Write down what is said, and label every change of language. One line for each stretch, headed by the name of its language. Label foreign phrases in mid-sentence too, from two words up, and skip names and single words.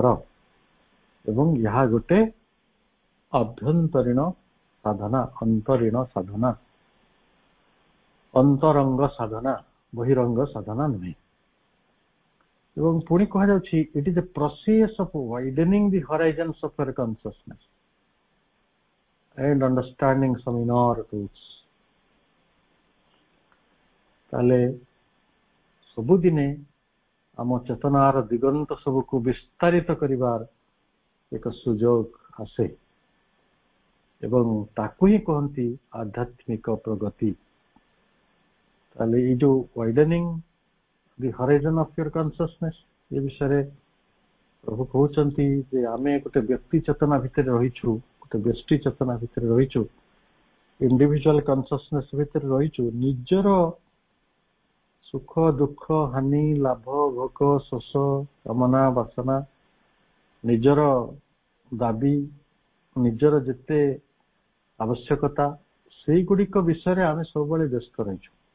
Odia: ଏବଂ ଏହା ଗୋଟେ ଆଭ୍ୟନ୍ତରୀଣ ସାଧନା, ଅନ୍ତରୀଣ ସାଧନା, ଅନ୍ତରଙ୍ଗ ସାଧନା, ବହିରଙ୍ଗ ସାଧନା ନୁହେଁ। ଏବଂ ପୁଣି କୁହାଯାଉଛି,
English: it is a process of widening the horizons of your consciousness and understanding some inner truths।
Odia: ତାହେଲେ ସବୁଦିନେ ଆମ ଚେତନାର ଦିଗନ୍ତ ସବୁକୁ ବିସ୍ତାରିତ କରିବାର ଏକ ସୁଯୋଗ ଆସେ ଏବଂ ତାକୁ ହିଁ କହନ୍ତି ଆଧ୍ୟାତ୍ମିକ ପ୍ରଗତି। ତାହେଲେ ଏଇ ଯୋଉ
English: widening the horizon of your consciousness,
Odia: ଏ ବିଷୟରେ ପ୍ରଭୁ କହୁଛନ୍ତି ଯେ ଆମେ ଗୋଟେ ବ୍ୟକ୍ତି ଚେତନା ଭିତରେ ରହିଛୁ, ଗୋଟେ ବ୍ୟଷ୍ଟି ଚେତନା ଭିତର ରହିଛୁ
English: individual consciousness
Odia: ଭିତର ରହିଛୁ ନିଜର ସୁଖ ଦୁଃଖ ହାନି ଲାଭ ଭୋଗ ଶୋଷ କାମନା ବାସନା ନିଜର ଦାବି ନିଜର ଯେତେ ଆବଶ୍ୟକତା ସେଗୁଡ଼ିକ ବିଷୟ ଆମ ସବୁ ବ୍ୟସ୍ତ ରହିଛୁ